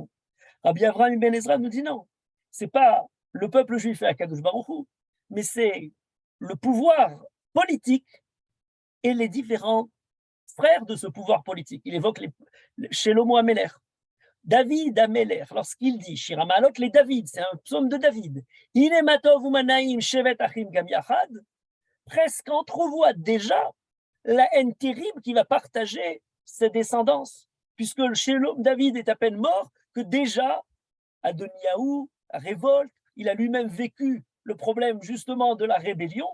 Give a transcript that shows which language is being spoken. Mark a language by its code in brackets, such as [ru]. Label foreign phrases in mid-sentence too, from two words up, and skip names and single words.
[fr] Rabbi Avraham Ben Ezra nous dit non, c'est pas le peuple juif et Akadosh Baruch Hu, mais c'est le pouvoir politique et les différents frères de ce pouvoir politique. Il évoque Shelomo Ameler, David Ameler, lorsqu'il dit Shir HaMa'alot les David, c'est un psaume de David. [he] הנה מה טוב ומה נעים שבת אחים גם יחד, [fr] presque entrevoit déjà la haine terrible qui va partager ses descendances, puisque David est à peine mort que déjà Adoniaou, la révolte, il a lui-même vécu le problème justement de la rébellion.